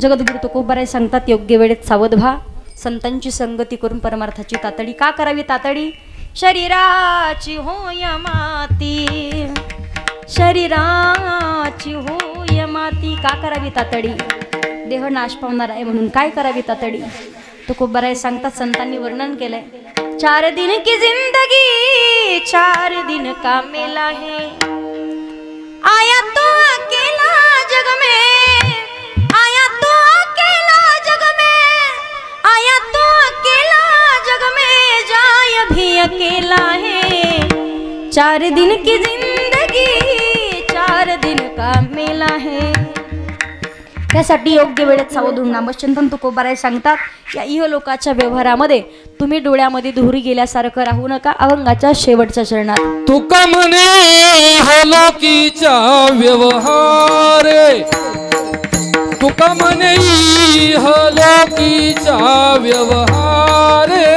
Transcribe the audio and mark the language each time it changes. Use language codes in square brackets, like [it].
[mr] जगद्गुरु तुकोबाराय सांगतात, योग्य वेळेत सावध व्हा, संतांची संगती करून परमार्थाची तातडी। का करावी तातडी? शरीराची होय माती, शरीराची होय माती। का करावी तातडी? देह नाश पावणार आहे म्हणून काय करावी तातडी? तुकोबाराय सांगतात, संतांनी वर्णन केलंय, [hi] 4 दिन की जिंदगी 4 दिन का मेला है, आया तो अकेला जग में, आया तो अकेला जग में, आया तो अकेला जग में, जाय भी अकेला है। 4 दिन की जिंदगी 4 दिन का मेला है। [mr] त्यासाठी योग्य वेळेत सावध होऊन नामचिंतन तुकोबाराय सांगतात, या इहलोकाच्या व्यवहारामध्ये तुम्ही डोळ्यामध्ये धुरी गेल्यासारखं राहू नका। अभंगाच्या शेवटच्या चरणात तुका म्हणे इहलोकीचा व्यवहार, तुका म्हणे इहलोकीचा व्यवहार,